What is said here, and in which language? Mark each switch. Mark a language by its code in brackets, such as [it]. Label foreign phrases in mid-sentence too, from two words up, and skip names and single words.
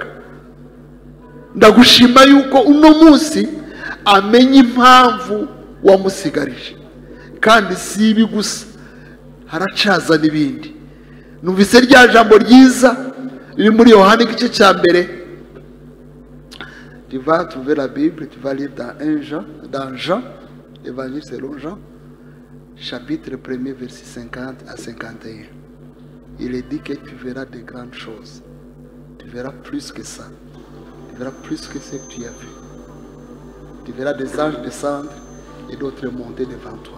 [rw] Ndagushima yuko uno munsi amenye impamvu wamusigarije, kandi si ibi gusa, haracaza n'ibindi. Numvise rya jambo ryiza riri muri Yohana igice cya mbere. [fr] Tu vas trouver la Bible, tu vas lire dans Jean, Évangile selon Jean, chapitre 1er, verset 50 à 51. Il est dit que tu verras de grandes choses. Tu verras plus que ça. Tu verras plus que ce que tu as vu. Tu verras des anges descendre et d'autres monter devant toi.